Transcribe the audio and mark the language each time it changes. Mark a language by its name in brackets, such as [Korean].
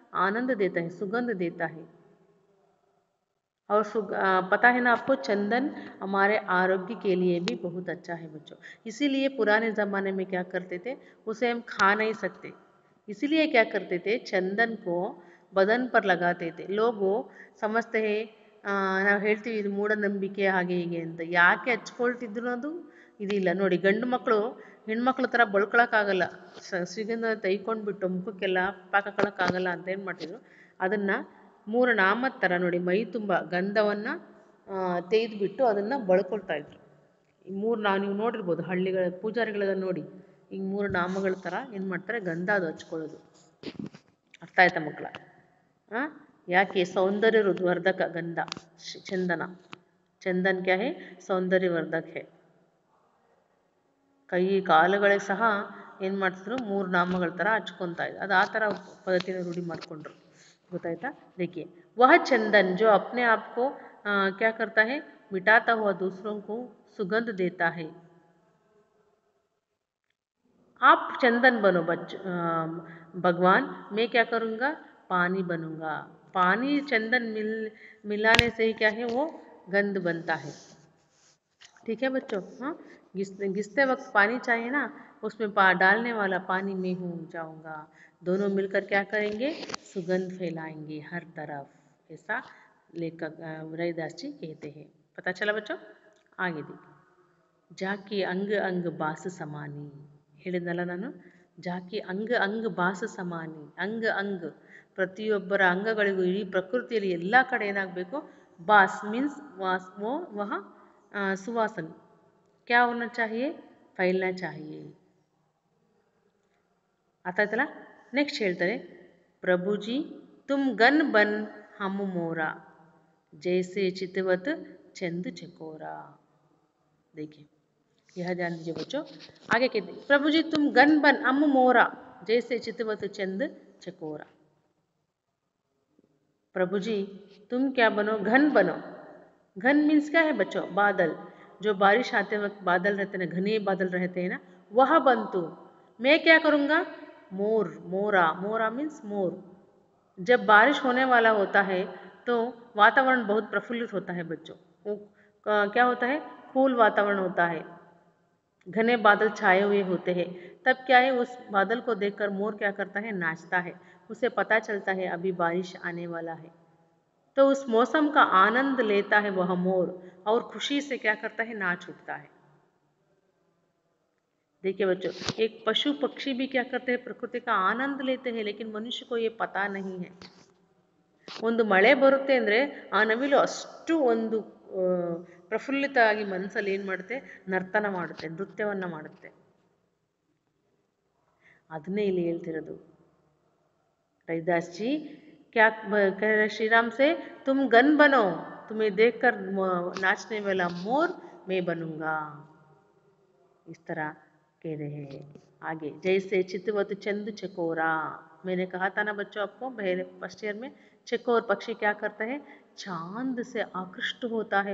[Hindi] आनंद देता है, सुगंध देता है. और पता है ना आपको, चंदन हमारे आरोग्य के लिए भी बहुत अच्छा है बच्चों. इसीलिए पुराने ज़माने में क्या करते थे, उसे हम खा नहीं सकते, इसीलिए क्या करते थे, चंदन को बदन पर लगाते थे. लोगो समझते हैं, [Kannada] ನಾವು ಹೇಳ್ತೀವಿ ಇದು ಮೂಢನಂಬಿಕೆ ಹಾಗೆ ಹೀಗೆ ಅಂತ. ಯಾಕೆ ಹಚ್ಕೊಳ್ತಿದ್ರು ಅದು ಇದಿಲ್ಲ ನೋಡಿ. ಗಂಡು ಮಕ್ಕಳು ಹೆಣ್ಮಕ್ಳ ಥರ ಬಳ್ಕೊಳಕ್ಕಾಗಲ್ಲ, ಶ್ರೀಗಂಧ ತೈಕೊಂಡ್ಬಿಟ್ಟು ಮುಖಕ್ಕೆಲ್ಲ ಪಾಕಕ್ಕೊಳಕ್ಕಾಗಲ್ಲ ಅಂತ ಏನು ಮಾಡ್ತಿದ್ರು, ಅದನ್ನು ಮೂರು ನಾಮದ ಥರ ನೋಡಿ ಮೈ ತುಂಬ ಗಂಧವನ್ನು ತೆಗೆದುಬಿಟ್ಟು ಅದನ್ನು ಬಳ್ಕೊಳ್ತಾ ಇದ್ರು. ಈ ಮೂರು ನೀವು ನೋಡಿರ್ಬೋದು ಹಳ್ಳಿಗಳ ಪೂಜಾರಿಗಳೆಲ್ಲ ನೋಡಿ, ಈಗ ಮೂರು ನಾಮಗಳ ಥರ ಏನು ಮಾಡ್ತಾರೆ, ಗಂಧ ಅದು ಹಚ್ಕೊಳ್ಳೋದು. ಅರ್ಥ ಆಯ್ತಾ ಮಕ್ಕಳ? ಯಾಕೆ ಸೌಂದರ್ಯವರ್ಧಕ ಗಂಧ ಚಂದನ. [Hindi] ಚಂದನ್ ಕ್ಯಾ ಹೇ, ಸೌಂದರ್ಯವರ್ಧಕ ಹೇ. [Kannada] ಕೈ ಕಾಲುಗಳಿಗೆ ಸಹ ಏನು ಮಾಡ್ತಿದ್ರು, ಮೂರು ನಾಮಗಳ ಥರ ಹಚ್ಕೊತಾ ಇದ್ರು. ಅದು ಆ ಥರ ಪದ್ಧತಿನ ರೂಢಿ ಮಾಡಿಕೊಂಡ್ರು. ಗೊತ್ತಾಯ್ತಾ? [Hindi] देखिए वह चंदन जो अपने आप को क्या करता है, मिटाता हुआ दूसरों को सुगंध देता है. आप चंदन बनो भगवान, मैं क्या करूँगा, पानी बनूंगा. पानी चंदन मिलाने से ही क्या है, वो गंध बनता है. ठीक है बच्चों? हाँ, घिसते वक्त पानी चाहिए ना, उसमें डालने वाला पानी मैं हूँ जाऊँगा. दोनों मिलकर क्या करेंगे, सुगंध फैलाएंगे हर तरफ. ऐसा लेखक रविदास जी कहते हैं. पता चला बच्चों? आगे देखिए. ಜಾಕಿ ಅಂಗ ಅಂಗ ಬಾಸ ಸಮಾನಿ. [Kannada] ಹೇಳಿದ್ನಲ್ಲ ನಾನು, [Hindi] ಜಾಕಿ ಅಂಗ ಅಂಗ ಬಾಸ ಸಮಾನಿ. [Kannada] ಅಂಗ ಅಂಗ ಪ್ರತಿಯೊಬ್ಬರ ಅಂಗಗಳಿಗೂ ಇಡೀ ಪ್ರಕೃತಿಯಲ್ಲಿ ಎಲ್ಲ ಕಡೆ ಏನಾಗಬೇಕು, ಬಾಸ್ ಮೀನ್ಸ್ ವಾಸ್ ವಹ ಸುವಾಸನೆ. [Hindi] क्या होना चाहिए, फैलना चाहिए. [Kannada] ಆತಾಯ್ತಲ್ಲ? ನೆಕ್ಸ್ಟ್ ಹೇಳ್ತಾರೆ, [Hindi] ಪ್ರಭುಜಿ ತುಮ್ ಗನ್ ಬನ್ ಹಮ್ ಮೋರಾ ಜೈಸೆ ಚಿತವತ್ ಚಂದ್ ಚಕೋರಾ. देखिए यह ध्यान दीजिए बच्चों. आगे कहते हैं, प्रभु जी तुम गन बन हम मोरा जैसे चितवत चंद चकोरा. प्रभु जी तुम क्या बनो, घन बनो. घन मीन्स क्या है बच्चों, बादल. जो बारिश आते वक्त बादल रहते हैं, घने बादल रहते हैं ना, वह बन तू. मैं क्या करूँगा, मोर. मोरा, मोरा मीन्स मोर. जब बारिश होने वाला होता है तो वातावरण बहुत प्रफुल्लित होता है बच्चों. वो क्या होता है, कूल वातावरण होता है, घने बादल छाए हुए होते हैं. तब क्या है, उस बादल को देखकर मोर क्या करता है, नाचता है. उसे पता चलता है अभी बारिश आने वाला है. तो उस मौसम का आनंद लेता है वह मोर और खुशी से क्या करता है, नाच उठता है. देखिए बच्चों, एक पशु पक्षी भी क्या करते हैं, प्रकृति का आनंद लेते हैं, लेकिन मनुष्य को ये पता नहीं है. [Kannada] ಒಂದು ಮಳೆ ಬರುತ್ತೆ ಅಂದರೆ ಆ ನವಿಲು ಅಷ್ಟು ಒಂದು ಪ್ರಫುಲ್ಲಿತ ಆಗಿ ಮನಸ್ಸಲ್ಲಿ ಏನು ಮಾಡುತ್ತೆ, ನರ್ತನ ಮಾಡುತ್ತೆ, ನೃತ್ಯವನ್ನು ಮಾಡುತ್ತೆ. ಅದನ್ನೇ ಇಲ್ಲಿ ಹೇಳ್ತಿರೋದು रविदास जी. [Hindi] क्या कह रहे श्री राम से, तुम गन बनो, तुम्हें देखकर नाचने वाला मोर मैं बनूंगा. इस तरह कह रहे हैं. आगे जैसे चितवत चंद चकोरा. मैंने कहा था ना बच्चों आपको पहले फर्स्ट ईयर में, चकोर पक्षी क्या करता है, चांद से आकृष्ट होता है.